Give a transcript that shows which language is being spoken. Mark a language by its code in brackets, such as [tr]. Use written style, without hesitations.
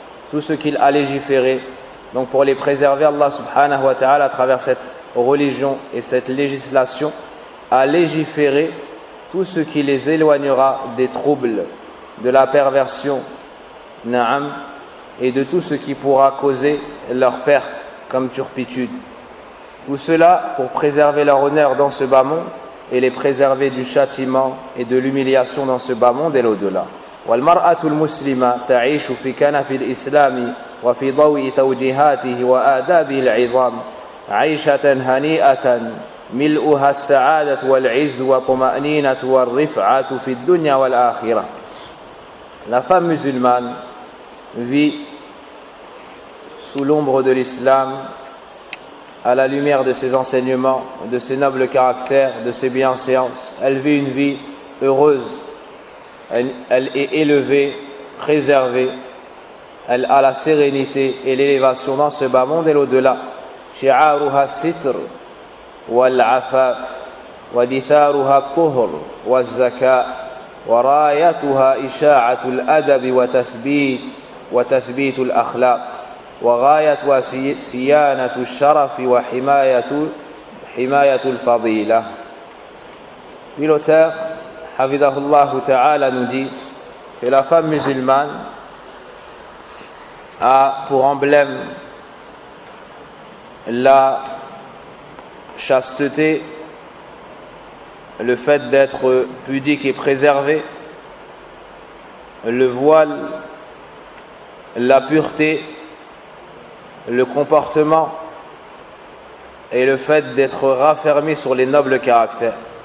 [fr] Tout ce qu'il a légiféré, donc pour les préserver, Allah subhanahu wa ta'ala à travers cette religion et cette législation a légiféré tout ce qui les éloignera des troubles, de la perversion, na'am, et de tout ce qui pourra causer leur perte comme turpitude. Tout cela pour préserver leur honneur dans ce bas monde et les préserver du châtiment et de l'humiliation dans ce bas monde et l'au-delà. [ar] والمرأة المسلمة تعيش في كنف الإسلام وفي ضوء توجيهاته وآدابه العظام عيشة هنيئة ملؤها السعادة والعز وطمأنينة والرفعة في الدنيا والآخرة. [fr] La femme musulmane vit sous l'ombre de l'islam, à la lumière de ses enseignements, de ses nobles caractères, de ses bienséances. Elle vit une vie heureuse. Elle est élevée, préservée. Elle a la sérénité et l'élévation dans ce bas monde et l'au-delà. [ar] Shi'aruha sitr wal'afaf wa ditharuha tuhr wa zaka wa rayatuha isha'atu al-adab wa tathbit al-akhlaq. وغاية صيانة الشرف وحماية الفضيلة. [fr] Puis l'auteur, hafidahullah ta'ala, nous dit que la femme musulmane a pour emblème la chasteté, le fait d'être pudique et préservé, le voile, la pureté, le comportement et le fait d'être raffermé sur les nobles caractères.